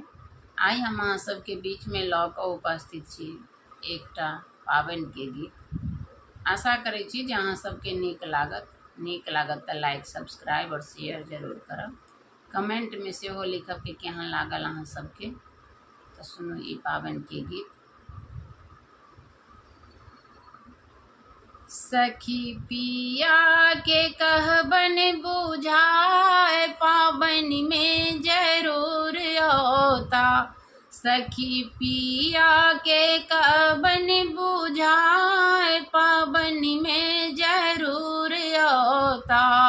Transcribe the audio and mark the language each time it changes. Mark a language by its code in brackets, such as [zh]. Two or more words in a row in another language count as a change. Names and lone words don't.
[mai] आइ हम अहाँ सबके बीच में लऽ कऽ उपस्थित छी एकटा पाबनि के गीत। आशा करै छी जे अहाँ सबके नीक लागत तऽ [en] like subscribe [mai] और शेयर जरूर करब। कमेंट में सेहो लिखब कि केहन लागल अहाँ सबके। तऽ सुनू ई पाबनि के गीत। सखी पिया के कहबन बुझाए पाबनि में जरूर होता। सखी पिया के कहबन बुझाए पाबनि में जरूर होता।